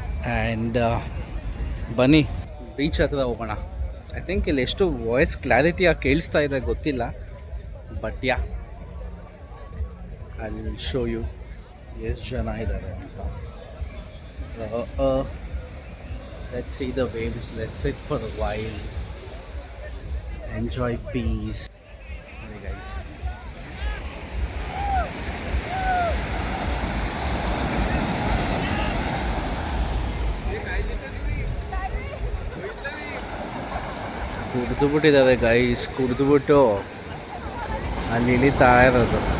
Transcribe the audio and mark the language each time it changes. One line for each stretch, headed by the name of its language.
Kannada: And ಬನ್ನಿ beach ಹತ್ರ ಹೋಗೋಣ.
English: I think
Kannada: ಇಲ್ಲಿ ಎಷ್ಟು ವಾಯ್ಸ್ ಕ್ಲಾರಿಟಿಯಾಗಿ ಕೇಳಿಸ್ತಾ ಇದೆ ಗೊತ್ತಿಲ್ಲ,
English: but I will show you
Kannada: ಎಷ್ಟು ಜನ ಇದ್ದಾರೆ ಅಂತ.
English: Let's see the waves, let's sit for a while, enjoy peace. Hey guys,
Kannada: ಕುಡಿದುಬಿಟ್ಟಿದ್ದಾರೆ guys, ಕುಡಿದುಬಿಟ್ಟು ಅಲ್ಲಿ ಇಳಿತಾ ಇರೋದು.